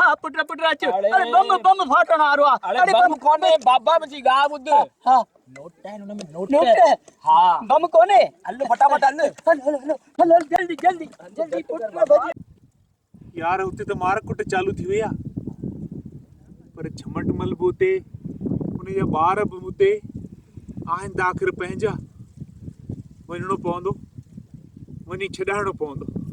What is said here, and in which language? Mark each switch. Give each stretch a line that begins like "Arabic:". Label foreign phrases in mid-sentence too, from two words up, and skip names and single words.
Sindhi: हाँ पुट अच अरे बम फाटण वारो आहे अरे बम कोने बाबा मुंहिंजी ॻाल्हि ॿुध हाँ नोट आहिनि हुन में नोट हा बम कोने हल फटाफट हल जल्दी पुट यार हुते त मार कुट चालू थी वई आहे पर झमटमल बि हुते उनजा ॿार बि हुते आहिनि त आख़िर पंहिंजा वञिणो पवंदो वञी छॾाइणो पवंदो